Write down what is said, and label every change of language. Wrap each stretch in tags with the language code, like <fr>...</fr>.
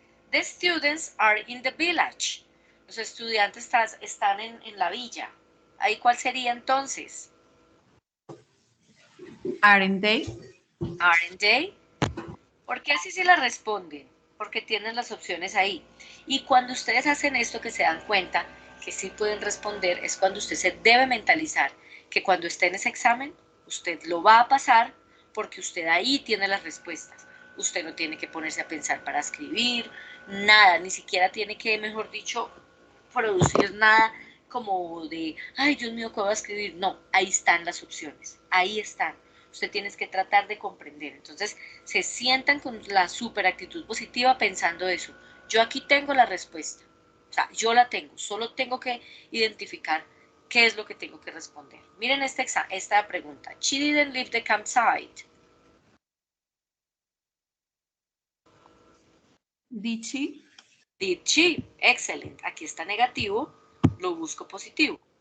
<en>The students are in the village.</en> <es>Los estudiantes están en la villa. ¿Ahí cuál sería entonces?</es> <en>Aren't they? Aren't they?</en> <es>¿Por qué así se la responden? Porque tienen las opciones ahí. Y cuando ustedes hacen esto, que se dan cuenta que sí pueden responder, es cuando usted se debe mentalizar que cuando esté en ese examen, usted lo va a pasar porque usted ahí tiene las respuestas. Usted no tiene que ponerse a pensar para escribir, nada, ni siquiera tiene que, mejor dicho, producir nada como de, ay, Dios mío, ¿qué voy a escribir? No, ahí están las opciones, ahí están. Usted tiene que tratar de comprender. Entonces, se sientan con la super actitud positiva pensando eso. Yo aquí tengo la respuesta. O sea, yo la tengo. Solo tengo que identificar qué es lo que tengo que responder. Miren esta pregunta.</es> <en>She didn't leave the campsite. Did she? Did she? Excellent.</en> <es>Aquí está negativo. Lo busco positivo.</es>